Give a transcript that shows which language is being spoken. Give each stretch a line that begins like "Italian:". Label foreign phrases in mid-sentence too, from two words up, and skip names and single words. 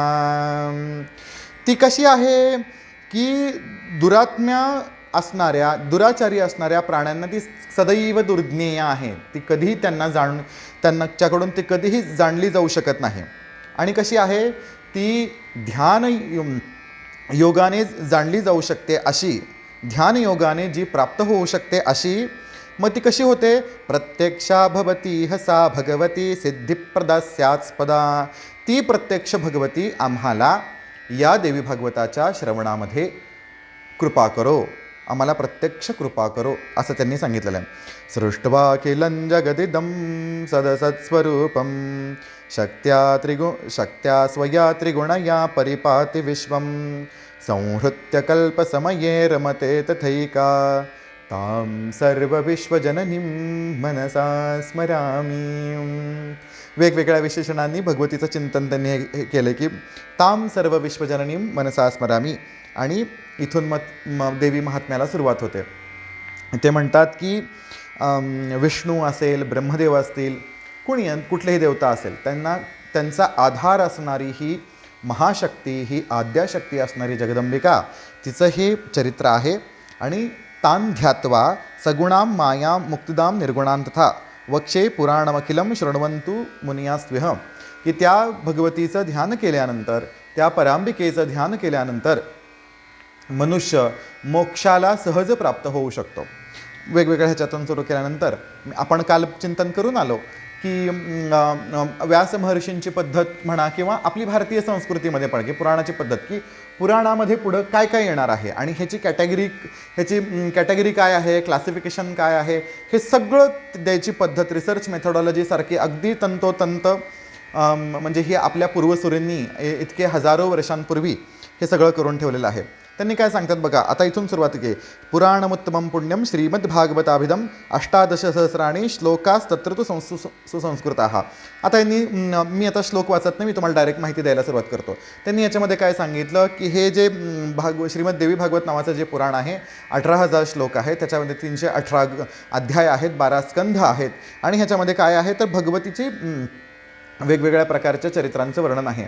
Marathi: ती कशी आहे की दुरात्म्या असणाऱ्या, दुराचारी असणाऱ्या प्राण्यांना ती सदैव दुर्ज्ञेय आहे. ती कधीही त्यांच्याकडून ती कधीही जाणली जाऊ शकत नाही. आणि कशी आहे ती, ध्यान योगाने जाणली जाऊ शकते अशी, ध्यान योगाने जी प्राप्त होऊ शकते अशी. मग ती कशी होते,
Sanskrit: प्रत्यक्षा भवती हसा भगवती सिद्धिप्रदा स्यात्स्पदा.
Marathi: ती प्रत्यक्ष भगवती आम्हाला या देवी भागवताच्या श्रवणामध्ये कृपा करो, आम्हाला प्रत्यक्ष कृपा करो असं त्यांनी सांगितलेलं आहे.
Sanskrit: सृष्ट्वा किलं जगदिदं सदसत्स्वरूपं शक्त्या स्वया त्रिगुणया परिपाति विश्वं संहृत्य कल्पसमये रमते तथैका तां सर्वविश्वजननीं मनसा स्मरामि.
Marathi: वेगवेगळ्या विशेषणांनी भगवतीचं चिंतन त्यांनी हे केलं की
Sanskrit: तां सर्व विश्वजननीं मनसा स्मरामि.
Marathi: आणि इथून मग देवी महात्म्याला सुरुवात होते. ते म्हणतात की विष्णू असेल, ब्रह्मदेव असतील, कुठलेही देवता असेल, त्यांचा आधार असणारी ही महाशक्ती, ही आद्याशक्ती असणारी जगदंबिका, तिचं हे चरित्र आहे.
Sanskrit: आणि तान ध्यात्वा सगुणां माया मुक्तिदां निर्गुणां तथा वक्षे पुराणमखिलं शृण्वन्तु मुनियास्त्विह.
Marathi: की त्या भगवतीचं ध्यान केल्यानंतर, त्या परांबिकेचं ध्यान केल्यानंतर मनुष्य मोक्षाला सहज प्राप्त होऊ शकतो. वेगवेगळ्या ह्याच्यातून सुरू केल्यानंतर आपण काल चिंतन करून आलो की व्यास महर्षींची पद्धत म्हणा किंवा आपली भारतीय संस्कृतीमध्ये पण की पुराणाची पद्धत, की पुराणामध्ये पुढं काय काय येणार आहे आणि ह्याची कॅटेगरी काय आहे, क्लासिफिकेशन काय आहे, हे सगळं द्यायची पद्धत,
English: research methodologyसारखी
Marathi: अगदी तंतोतंत, म्हणजे ही आपल्या पूर्वसुरींनी इतके हजारो वर्षांपूर्वी हे सगळं करून ठेवलेलं आहे. त्यांनी काय सांगतात बघा, आता इथून सुरुवात की
Sanskrit: पुराणमुत्तमं पुण्यम श्रीमद्भागवताभिधम 18 सहस्राणि श्लोकास्तत्र तु सुसंस्कृताः.
Marathi: आता यांनी, मी आता श्लोक वाचत नाही, मी तुम्हाला डायरेक्ट माहिती द्यायला सुरुवात करतो. त्यांनी याच्यामध्ये काय सांगितलं की हे जे श्रीमद देवी भागवत नावाचं जे पुराण आहे, 18,000 श्लोक आहेत, त्याच्यामध्ये 318 अध्याय आहेत, 12 स्कंध आहेत. आणि ह्याच्यामध्ये काय आहे तर भगवतीची वेगवेगळ्या प्रकारच्या चरित्रांचं वर्णन आहे.